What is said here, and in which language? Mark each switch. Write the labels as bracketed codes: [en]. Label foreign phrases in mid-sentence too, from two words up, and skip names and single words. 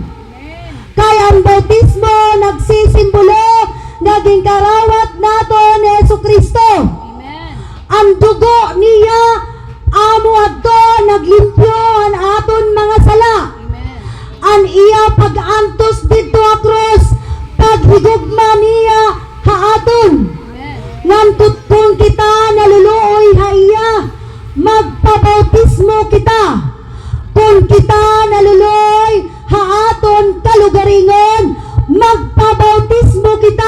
[war] Kaya ang bautismo nagsisimbolo naging karawat naton ni Jesucristo. Ang dugo niya amo adto naglimpyo ang aton mga sala. Ang iya pag-antos dito a krus paghigugma niya haaton. Ngantud kung kita naluluoy haiya magpabautismo kita. Kung kita naluluoy haaton kalugaringon magpabautismo kita.